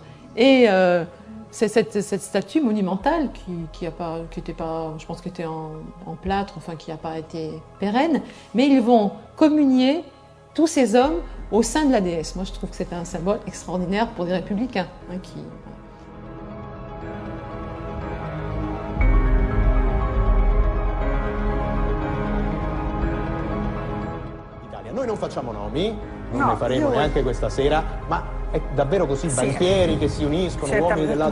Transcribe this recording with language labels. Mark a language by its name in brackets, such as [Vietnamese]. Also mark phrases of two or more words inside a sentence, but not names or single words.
[French] Et c'est cette statue monumentale qui était pas, je pense, qui était en plâtre, enfin qui n'a pas été pérenne, mais ils vont communier tous ces hommes au sein de la déesse. Moi, je trouve que c'est un symbole extraordinaire pour des républicains qui... [Italian] Noi non facciamo nomi, non ne faremo neanche questa sera, ma è davvero così? Banchieri che si uniscono, uomini dell'alta